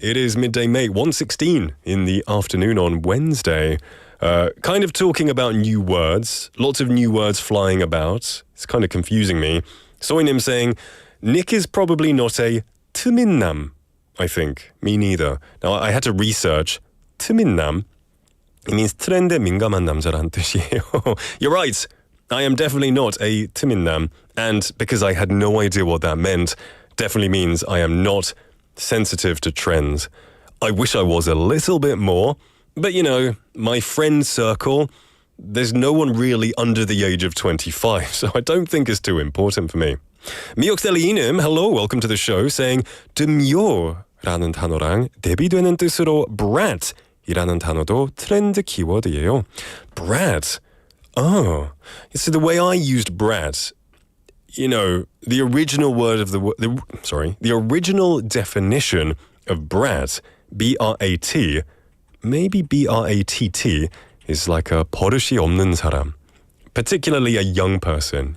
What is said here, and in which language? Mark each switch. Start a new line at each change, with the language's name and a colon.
English: It is Midday Mate 1:16 in the afternoon on Wednesday. Kind of talking about new words. Lots of new words flying about. It's kind of confusing me. Soinim saying, Nick is probably not a 트민남, I think. Me neither. Now, I had to research. 트민남.
Korean: It means 트렌드에 민감한 남자라는 뜻이에요.
English: You're right. I am definitely not a 트민남. And because I had no idea what that meant, definitely means I am not sensitive to trends. I wish I was a little bit more, but you know, my friend circle, there's no one really under the age of 25, so I don't think it's too important for me.
Korean: 미옥셀리님,
English: hello, welcome to the show, saying
Korean: 듬요라는 단어랑 대비되는 뜻으로 brat이라는 단어도 트렌드 키워드예요.
English: Brat. Oh, so the way I used brat, you know, the original word of the original definition of brat, B-R-A-T, maybe B-R-A-T-T, is like a
Korean: 버릇이 없는 사람,
English: particularly a young person.